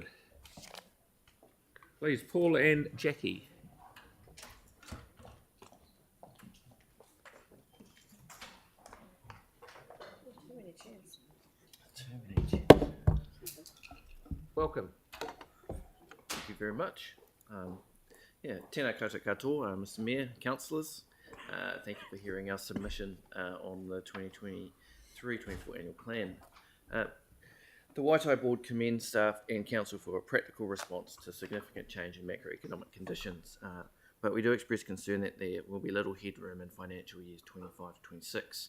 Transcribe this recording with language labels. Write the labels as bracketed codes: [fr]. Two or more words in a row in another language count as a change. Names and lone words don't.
[en] Please, Paul and Jackie. Welcome. Thank you very much. [mi] Tēnā koutou katoa, [en] Mr Mayor, councillors. Thank you for hearing our submission on the 2023-24 annual plan. The Waitai Board commends staff and council for a practical response to significant change in macroeconomic conditions, but we do express concern that there will be little headroom in financial years 25 to 26.